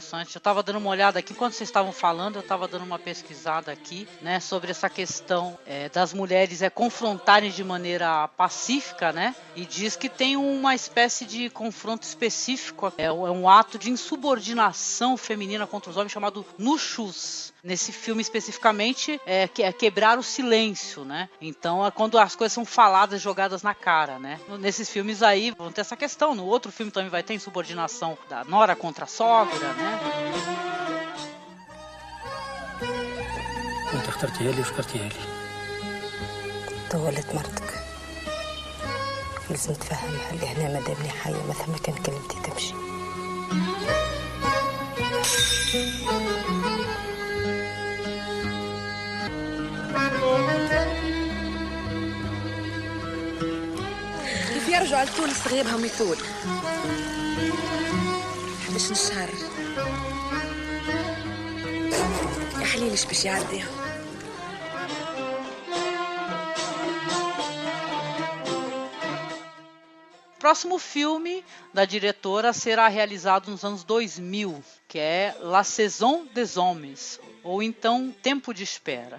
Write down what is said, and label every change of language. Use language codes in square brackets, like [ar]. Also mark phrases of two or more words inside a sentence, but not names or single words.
[pt] Eu estava dando uma olhada aqui, enquanto vocês estavam falando, eu estava dando uma pesquisada aqui, né, sobre essa questão das mulheres confrontarem de maneira pacífica, né, e diz que tem uma espécie de confronto específico, é um ato de insubordinação feminina contra os homens chamado nushus. Nesse filme especificamente, é quebrar o silêncio, né? Então é quando as coisas são faladas, jogadas na cara, né? Nesses filmes aí vão ter essa questão, no outro filme também vai ter insubordinação da nora contra a sogra, né? [ar] انت اخترتيها لي واخترتيها لي طولت مرتك لازم تفهمها اللي هنا مادامني حية ما ثم كان كلمتي تمشي. كيف يرجعوا لتونس غيابهم يطول 11 شهر يا حليلش باش يعديهم. [pt] Próximo filme da diretora será realizado nos anos 2000, que é La Saison des Hommes, ou então Tempo de Espera.